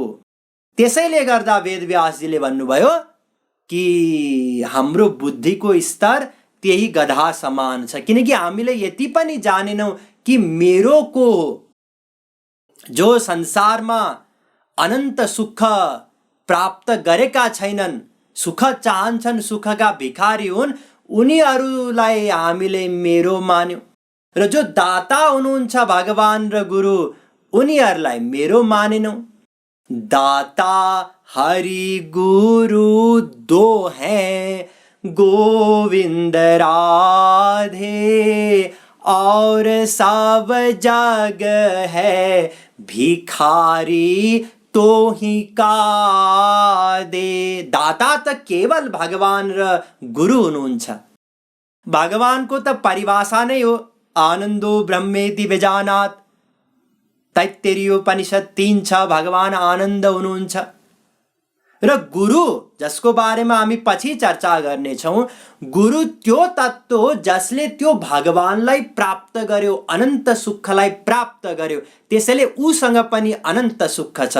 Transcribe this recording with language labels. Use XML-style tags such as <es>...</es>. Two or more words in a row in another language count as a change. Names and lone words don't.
<ne>त्यसैले गर्दा वेदव्यासजीले भन्नुभयो कि हाम्रो बुद्धिको स्तर त्यही गधा समान छ, किनकि हामीले यति पनि जानेनौँ कि मेरो को जो संसारमा अनन्त सुख प्राप्त गरेका छैनन्, सुख चाहन्छन्, सुखका भिखारी हुन्, उनीहरूलाई हामीले मेरो मान्यौँ। र जो दाता हुनुहुन्छ भगवान र गुरु, उनीहरूलाई मेरो मानेनौँ।</ne> <hi>दाता हरि गुरु दो हैं, गोविंद राधे और सब जग है, भिखारी तो ही का दे।</hi> <ne>दाता त केवल भगवान र गुरु हुनुहुन्छ। भगवानको त परिभाषा नै हो</ne> <sa>आनन्दो ब्रह्मेति विजानात्।</sa> <ne>तैत्तिरीयोपनिषद 3:6 भगवान आनन्द हुनुहुन्छ। र गुरु, जसको बारेमा हामी पछि चर्चा गर्नेछौँ, गुरु त्यो तत्त्व हो जसले त्यो भगवानलाई प्राप्त गर्यो, अनन्त सुखलाई प्राप्त गर्यो, त्यसैले उसँग पनि अनन्त सुख छ।</ne>